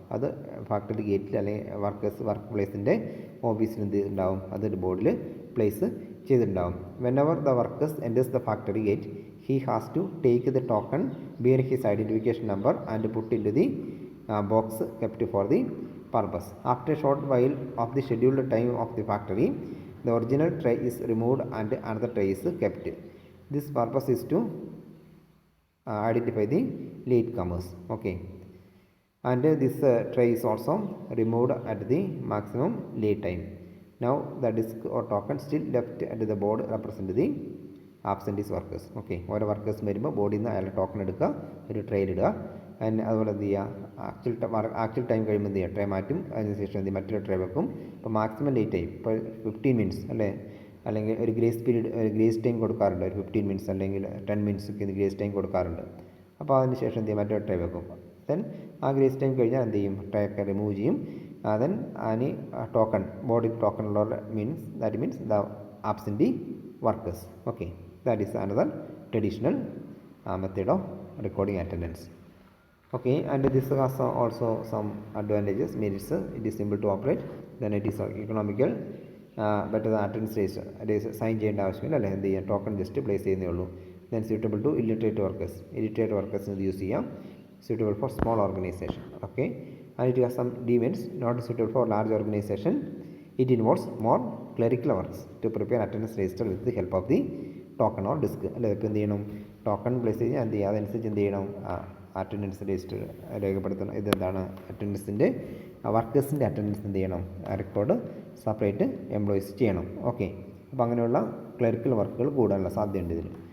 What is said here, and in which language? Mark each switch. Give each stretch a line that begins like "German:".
Malayalam: അത് ഫാക്ടറി ഗേറ്റിൽ അല്ലെങ്കിൽ വർക്ക് പ്ലേസിൻ്റെ ഓഫീസിൽ എന്ത് ഉണ്ടാവും, അതൊരു ബോർഡിൽ പ്ലേസ് ചെയ്തിട്ടുണ്ടാവും.
English: Whenever the workers enters the factory gate, he has to take the token bear his identification number and put into the box kept for the purpose. After a short while of the scheduled time of the factory, the original tray is removed and another tray is kept. This purpose is to identify the latecomers. Okay, and this tray is also removed at the maximum late time. Now the disk or token still left at the board represent the absentee workers.
Malayalam: Okay, ഓരോ workers വരുമ്പോൾ ബോർഡിൽ നിന്ന് അയാളുടെ token എടുക്കുക, ഒരു ട്രേയിൽ ഇടുക. അതിന് അതുപോലെ എന്ത് ചെയ്യുക, ആക്ച്വൽ ടൈം കഴിയുമ്പോൾ എന്ത് ചെയ്യുക, ട്രേ മാറ്റും. അതിനുശേഷം എന്ത് ചെയ്യും, മറ്റൊരു ട്രേ വെക്കും. ഇപ്പോൾ മാക്സിമം ലേറ്റ് ടൈം ഇപ്പോൾ 15 മിനിറ്റ്സ്, അല്ലേ. അല്ലെങ്കിൽ ഒരു ഗ്രേസ് പീരീഡ്, ഒരു ഗ്രേസ് ടൈം കൊടുക്കാറുണ്ട്. ഒരു 15 മിനിറ്റ്സ് അല്ലെങ്കിൽ 10 മിനിറ്റ്സ് ഒക്കെ ഗ്രേസ് ടൈം കൊടുക്കാറുണ്ട്. അപ്പോൾ അതിന് ശേഷം എന്ത് ചെയ്യും, മറ്റൊരു ട്രേ വെക്കും. ദെൻ ആ ഗ്രേസ് ടൈം കഴിഞ്ഞാൽ എന്ത് ചെയ്യും, ട്രേ ഒക്കെ റിമൂവ് ചെയ്യും.
English: then
Malayalam: അതിന് ടോക്കൺ, ബോർഡിൽ ടോക്കൺ ഉള്ള
English: That means the absentee workers. Okay, that is another traditional method of recording attendance. Okay, and this has also some advantages, merits. It is simple to operate, then it is economical, better than attendance register.
Malayalam: Sign ചെയ്യേണ്ട ആവശ്യമില്ല, അല്ലെങ്കിൽ എന്ത് ചെയ്യാം, token just place ചെയ്യുന്നേ ഉള്ളൂ.
English: Then suitable to illiterate workers.
Malayalam: Illiterate വർക്കേഴ്സിന് ഇത് use ചെയ്യാം.
English: suitable for small organization. Okay, and it has some demerits, not suitable for large organization. It involves more clerical works to prepare attendance register with the help of the token or disk.
Malayalam: അല്ലെ, ഇപ്പോൾ എന്ത് ചെയ്യണം, token place ചെയ്യാൻ എന്ത് ചെയ്യുക, അതനുസരിച്ച് എന്ത് ചെയ്യണം, അറ്റൻഡൻസ് രജിസ്റ്റർ രേഖപ്പെടുത്തണം. ഇതെന്താണ്, അറ്റൻഡൻസിൻ്റെ വർക്കേഴ്സിൻ്റെ അറ്റൻഡൻസ് എന്ത് ചെയ്യണം, റെക്കോർഡ് സെപ്പറേറ്റ് എംപ്ലോയീസ് ചെയ്യണം. ഓക്കെ, അപ്പോൾ അങ്ങനെയുള്ള ക്ലറിക്കൽ വർക്കുകൾ കൂടാനുള്ള സാധ്യതയുണ്ട് ഇതിൽ.